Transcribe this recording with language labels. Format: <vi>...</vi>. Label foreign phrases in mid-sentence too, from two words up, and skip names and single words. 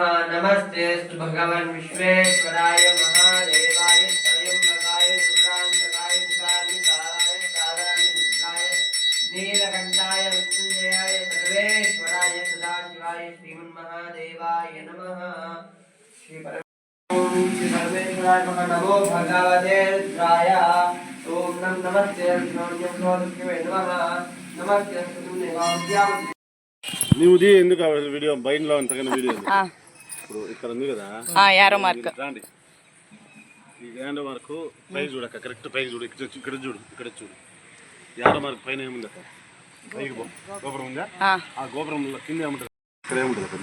<sa>नमस्तेस्तु भगवान् विश्वेश्वराय महादेवाय त्रयंबकाय रुद्रांतकाय विशालिकाय साराय नीलकंठाय मृत्युंजयाय सर्वेश्वराय सदाशिवाय श्रीमन्महादेवाय नमः। श्री परमेश्वराय नमः। नमो भगवते रुद्राय। ओम नमस्ते नमः। नमस्ते</sa> <te>నువ్వుది ఎందుకు వీడియో బయటలో అంతకన్నా వీడియో ఇప్పుడు ఇక్కడ ఉంది కదా</te> <en>arrow mark</en> <te>రండి. ఈ</te> <en>arrow mark</en> <te>పైకి చూడు అక్క, కరెక్ట్ పైకి చూడు. ఇక్కడ చూడు, ఇక్కడ చూడు.</te> <en>arrow mark</en> <te>పైన ఏముంది అక్క? పైకి గోపురం ఉందా? ఆ గోపురంలో కింద ఏముంటుంది? ఇక్కడ ఏముంటుంది అక్క?</te>